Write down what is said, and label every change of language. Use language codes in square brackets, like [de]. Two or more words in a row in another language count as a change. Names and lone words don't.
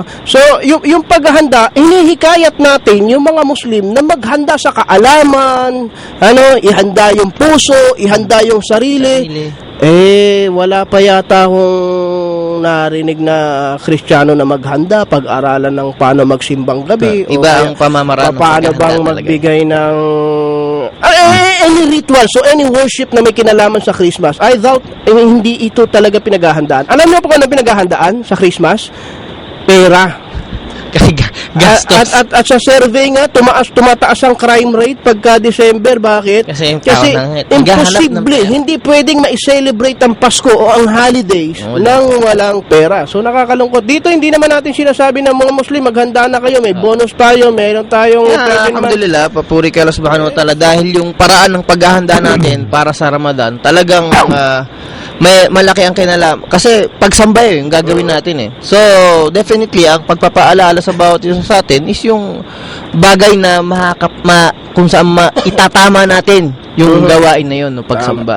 [tl] So, yung paghahanda, hinihikayat natin yung mga Muslim na maghanda sa kaalaman, ihanda yung puso, ihanda yung sarili. Wala pa yata akong narinig na Kristiyano na maghanda, pag-aralan ng paano magsimbang gabi. Iba ang pamamaraan ng paano bang paghahanda magbigay ng [en] any ritual, [tl] so [en] any worship [tl] na may kinalaman sa Christmas. [en] I doubt [tl] hindi ito talaga pinaghahandaan. Alam niyo po kung ano pinaghahandaan sa Christmas? Pera. Kasi gastos. At sa survey nga, tumataas ang [en] crime rate [tl] pagka December. Bakit? Kasi imposible, hindi pwedeng ma-celebrate ang Pasko o ang holidays nang walang pera. So nakakakalungkot. Dito hindi naman natin sinasabi ng mga Muslim, maghanda na kayo, may bonus tayo, meron tayong alhamdulillah, papuri kay Allah [ar] سبحانه وتعالى [tl] dahil yung paraan ng paghahanda natin para sa Ramadan, talagang may malaki ang kinalaman. Kasi pagsamba yung gagawin natin eh. [en] So, definitely, [tl] ang pagpapaalala sa bawat isa sa atin is yung bagay na kung saan itatama natin yung gawain na yun, no, pagsamba.